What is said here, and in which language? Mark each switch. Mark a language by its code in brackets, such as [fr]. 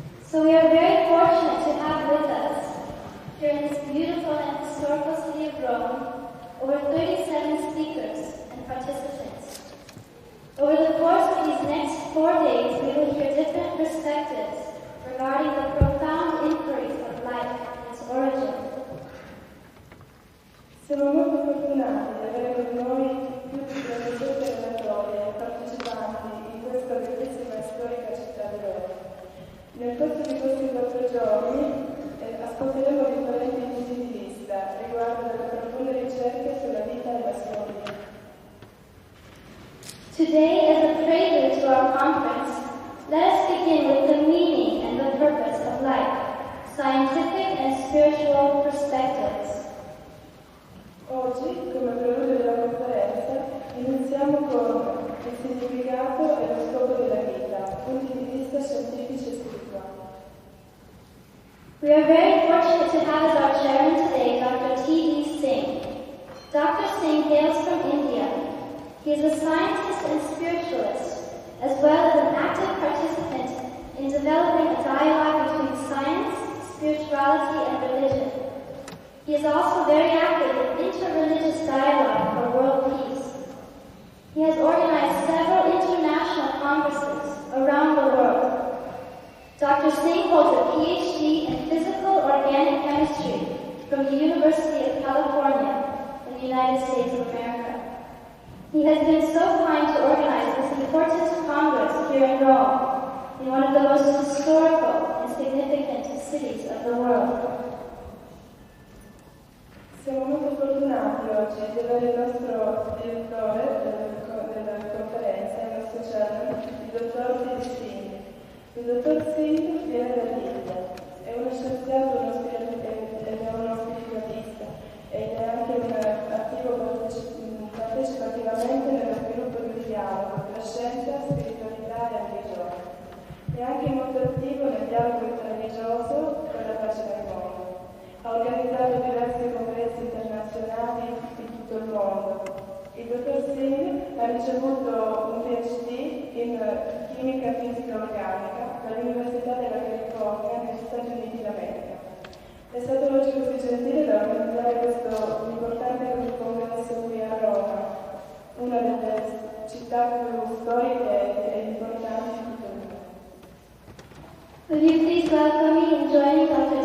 [en] So we are very fortunate to have with us, here in this beautiful and historical city of Rome, over 37 speakers and participants. Over the course of these next 4 days, we will hear different perspectives regarding the profound inquiries of life and its origin. [it] Siamo molto fortunati di avere con noi tutti i professori e relatori e partecipanti in questa bellissima e storica città di Roma. Nel corso di questi 4 giorni ascolteremo differenti punti di vista riguardo alle profonde ricerche sulla vita e la storia. [en] Today, as a prelude to our conference, let us begin with the meaning and the purpose of life, scientific and spiritual perspectives. [it] Oggi, come preludio della conferenza, iniziamo con il significato e lo scopo della vita, punti di vista scientifici e spirituali. [en] We are very fortunate to have as our chairman today Dr. T.V. Singh. Dr. Singh hails from India. He is a scientist and spiritualist, as well as an active participant in developing a dialogue between science, spirituality, and religion. He is also very active in interreligious dialogue for world peace. He has organized several international congresses around the world. Dr. Singh holds a PhD in physical organic chemistry from the University of California in the United States of America. He has been so kind to organize this important congress here in Rome, in one of the most historical and significant cities of the world. [it] Siamo molto fortunati oggi di avere il nostro direttore della conferenza, il nostro [en] chairman, [it] il dottor T.V. Singh. Il dottor Singh viene dall'India, è uno scienziato uno spiritualista ed è anche un attivo partecipativamente nello sviluppo di un dialogo tra scienza, spiritualità e religione. È anche molto attivo nel dialogo interreligioso per la pace del mondo. Ha organizzato diversi congressi internazionali in tutto il mondo. Il dottor Singh ha ricevuto un PhD in chimica fisica organica dall'Università della California negli Stati Uniti d'America. È stato oggi così gentile da organizzare questo importante congresso qui a Roma, una delle città più storiche e importanti di tutto il mondo. [en] Will you please welcome me in joining Dr.